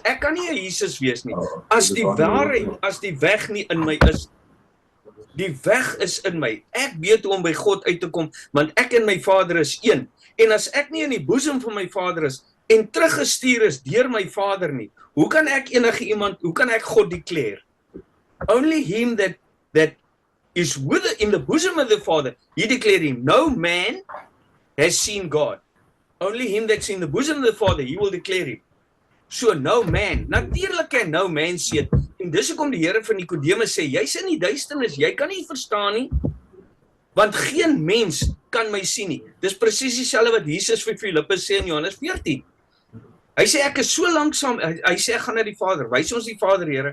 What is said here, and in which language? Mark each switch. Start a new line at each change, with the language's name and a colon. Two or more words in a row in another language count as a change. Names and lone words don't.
Afrikaans: Ek kan nie 'n Jesus wees nie. As die waarheid, as die weg nie in my is, die weg is in my. Ek weet hoe om by God uit te kom, want ek en my Vader is een. En as ek nie in die boesem van my Vader is, en teruggestuur is deur my Vader nie, hoe kan ek hoe kan ek God declare?
English: Only him that is in the bosom of the Father, he declared him. No man has seen God. Only him that's in the bosom of the Father, he will declare him. So no man,
Afrikaans: natuurlik kan
English: no man see it,
Afrikaans: en En dis hoekom die Here vir Nikodemus sê, jy's in die duisternis, jy kan nie verstaan nie, want geen mens kan my sien nie. Dis presies dieselfde wat Jesus vir Filippus sê in Johannes 14. Hy sê, ek is so lank saam, hy sê, ek gaan na die Vader, wys ons die Vader, Here.